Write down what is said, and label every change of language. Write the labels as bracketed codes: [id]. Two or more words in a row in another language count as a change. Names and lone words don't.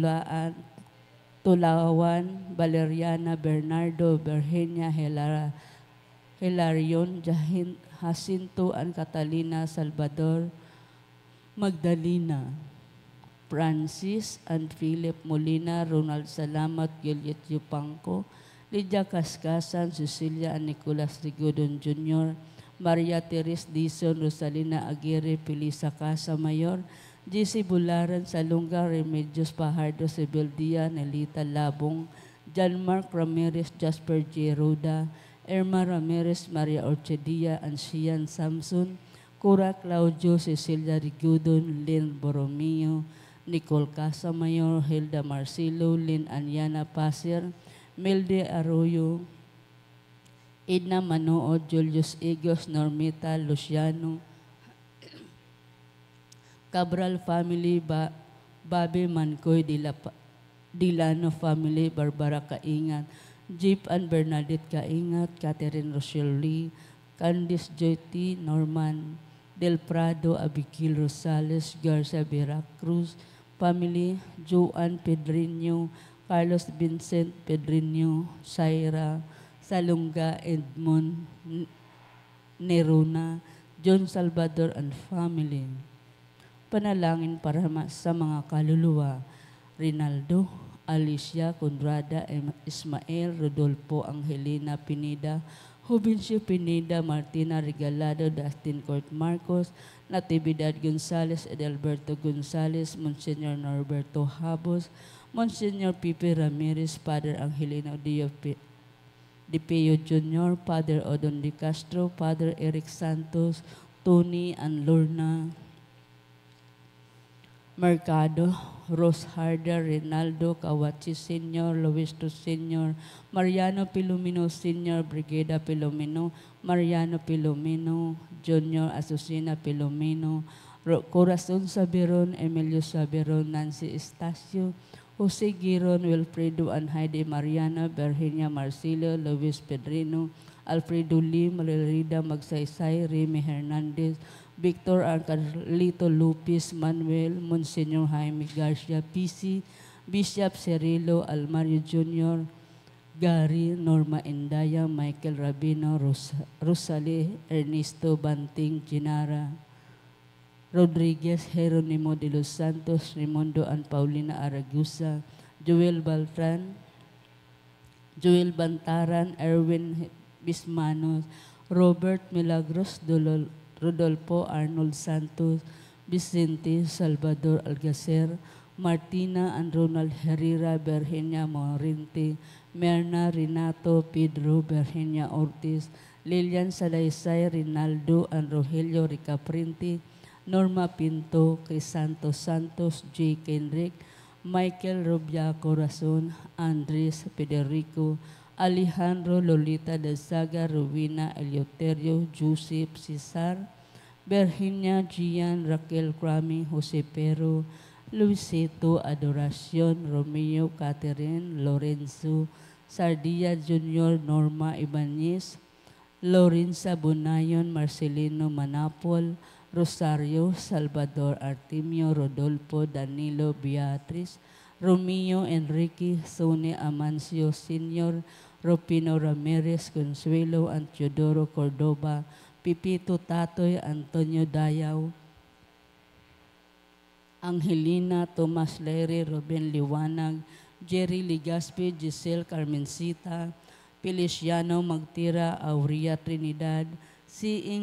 [tl] Tulawan, Valeriana Bernardo, Virginia Hilarion, Jacinto and Catalina Salvador, Magdalena, Francis and Philip Molina, Ronald Salamat, Juliet Yupanco, Lydia Kaskasan, Cecilia and Nicolas Rigodon Jr., Maria Teres Dizon, Rosalina Aguirre, Felisa Casa Mayor, JC Bularan, Salunga, Remedios Pajardo, Sebeldia, Nelita Labong, John Mark Ramirez, Jasper J. Roda, Irma Ramirez, Maria Orchedia, and Sian Samson, Cora Claudio, Cecilia Rigudon, Lynn Borromeo, Nicole Casamayor, Hilda Marcelo, Lynn Anyana Pasir, Milde Arroyo, Edna Manood, Julius Igos, Normita Luciano, Cabral family, Bobby Mancoy, Dilano family, Barbara Kaingat, Jeep and Bernadette Kaingat, Catherine Rochelle Lee, Candice Joyti, Norman Del Prado, Abigail Rosales, Garcia Veracruz family, Joan Pedriño, Carlos Vincent Pedriño, Saira Salunga, Edmond Nerona, John Salvador and family. Panalangin para sa mga kaluluwa, Rinaldo, Alicia, Conrada, Ismael, Rodolfo, Angelina Pineda, Jovencio Pineda, Martina Regalado, Dustin Court Marcos, Natividad Gonzales, Edelberto Gonzales, Monsignor Norberto Habos, Monsignor Pipe Ramirez, Father Angelino De Pio Jr., Father Odon De Castro, Father Eric Santos, Tony and Lorna Mercado, Rose Harder, Rinaldo Kawachi Sr., Luisto Sr., Mariano Pilomino Sr., Brigada Pilomino, Mariano Pilomino, Jr., Asusina Pilomino, Corazon Sabiron, Emilio Sabiron, Nancy Estacio, Jose Giron, Wilfredo and Heidi Mariana, Virginia Marcelo, Luis Pedrino, Alfredo Lim, Marilida Magsaysay, Remy Hernandez, Victor Arcarlito Lupis, Manuel, Monsignor Jaime Garcia, PC, Bishop Cirilo, Almario Jr., Gary, Norma Indaya, Michael Rabino, Rosalie, Ernesto Banting, Ginara, Rodriguez, Jeronimo de los Santos, Raimundo and Paulina Aragusa, Joel Bantaran, Erwin Bismanos, Robert Milagros, Rodolfo Arnold Santos, Vicente Salvador Algacer, Martina and Ronald Herrera, Virginia Morente, Merna Renato, Pedro, Virginia Ortiz, Lilian Salaysay, Rinaldo and Rogelio Ricaprinte, Norma Pinto, Crisanto Santos, J. Kenrick, Michael Robia Corazon, Andres Federico, Alejandro Lolita Dazaga, Rowena Eleuterio, Joseph Cesar, Virginia Gian, Raquel Crami, Jose Pero, Luisito Adoracion, Romeo Catherine, Lorenzo, Sardia Jr., Norma Ibanez, Lorenza Bunayon, Marcelino Manapol, Rosario, Salvador Artemio, Rodolfo, Danilo, Beatriz, Romeo Enrique, Sone Amancio Sr., Rupino Ramirez, Consuelo, and Teodoro Cordoba, Pipito Tatoy, Antonio Dayaw, Angelina, Tomas Leire, Ruben Liwanag, Jerry Ligaspi, Giselle Carmencita, Feliciano Magtira, Aurea Trinidad, Siing